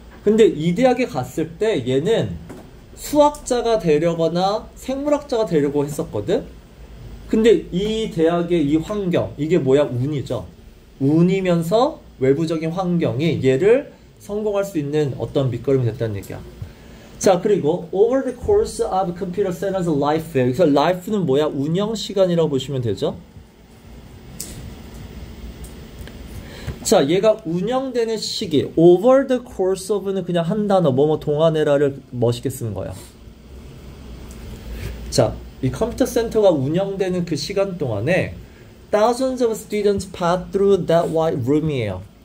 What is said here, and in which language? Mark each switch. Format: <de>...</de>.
<ko>근데 이 대학에 갔을 때 얘는 수학자가 되려거나 생물학자가 되려고 했었거든? 근데 이 대학의 이 환경, 이게 뭐야? 운이죠. 운이면서 외부적인 환경이 얘를 성공할 수 있는 어떤 밑거름이 됐다는 얘기야. 자, 그리고</ko> <en>over the course of computer science life.</en> <ko>그래서 life는 뭐야? 운영 시간이라고 보시면 되죠. 자, 얘가 운영되는 시기.</ko> <en>over the course of</en> <ko>는 그냥 한 단어, 뭐뭐 동안에라를 멋있게 쓴 거야. 자, 이 컴퓨터 센터가 운영되는 그 시간 동안에</ko> <en>thousands of students pass through that white room</en> <ko>이에요.</ko>